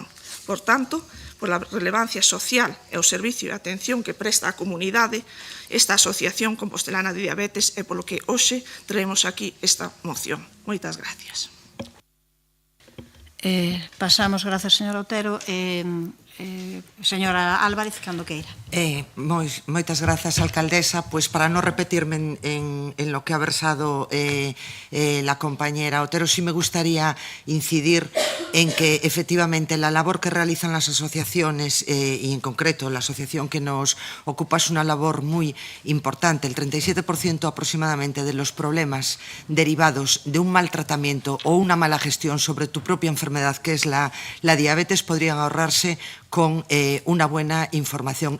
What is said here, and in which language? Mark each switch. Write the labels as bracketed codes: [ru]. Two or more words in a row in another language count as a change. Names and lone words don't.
[gl] Por tanto, pola relevancia social e o servicio e atención que presta á comunidade esta Asociación Compostelana de Diabetes e polo que hoxe traemos aquí esta moción. Moitas gracias. Pasamos, grazas, señor Otero. Señora Álvarez, cando queira. Moitas grazas, alcaldesa. [es] Pues [gl] para non repetirme [es] en lo que ha versado la compañera Otero, sí me gustaría incidir en que efectivamente la labor que realizan las asociaciones y en concreto la asociación que nos ocupa es una labor muy importante. El 37% aproximadamente de los problemas derivados de un mal tratamiento o una mala gestión sobre tu propia enfermedad, que es la diabetes, podrían ahorrarse con una buena información.